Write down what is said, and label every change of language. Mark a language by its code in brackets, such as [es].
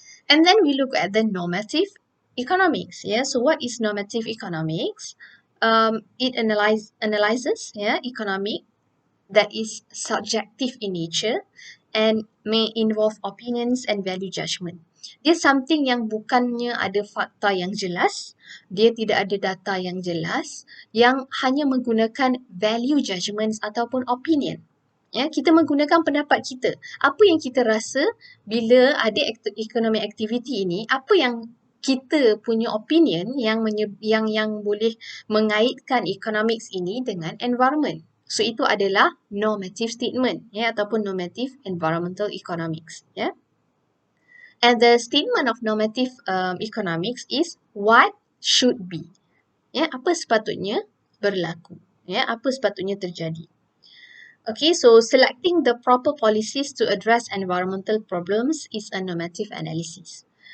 [en] And then we look at the normative economics. So what is normative economics? It analyzes economic that is subjective in nature and may involve opinions and value judgment. [ms] Dia something yang bukannya ada fakta yang jelas, dia tidak ada data yang jelas, yang hanya menggunakan value judgments ataupun opinion. Kita menggunakan pendapat kita. Apa yang kita rasa bila ada economic activity ini, apa yang kita punya opinion yang boleh mengaitkan economics ini dengan environment. So itu adalah normative statement, ataupun normative environmental economics. [en] And the statement of normative economics is what should be. [ms] Apa sepatutnya berlaku. Apa sepatutnya terjadi. [en] Okay, so selecting the proper policies to address environmental problems is a normative analysis.